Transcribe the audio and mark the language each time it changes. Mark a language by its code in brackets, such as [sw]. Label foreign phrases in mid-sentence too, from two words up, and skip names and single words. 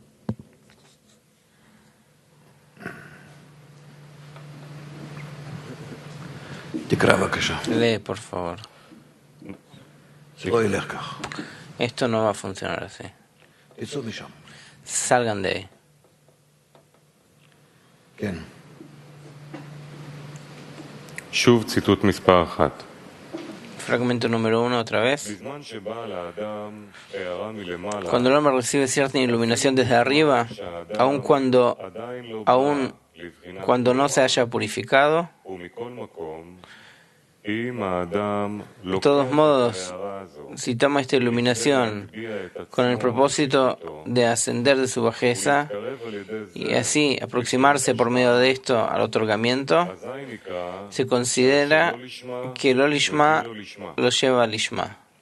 [es] Lee, por favor. Esto no va a funcionar así. Salgan de ahí. [he] שוב ציטוט מספר 1. [es] Fragmento número 1 otra vez. Cuando el hombre recibe cierta iluminación desde arriba, aun cuando no se haya purificado, de todos modos, si toma esta iluminación con el propósito de ascender de su bajeza y así aproximarse por medio de esto al otorgamiento, se considera que el Lishma lo lleva al Lishma.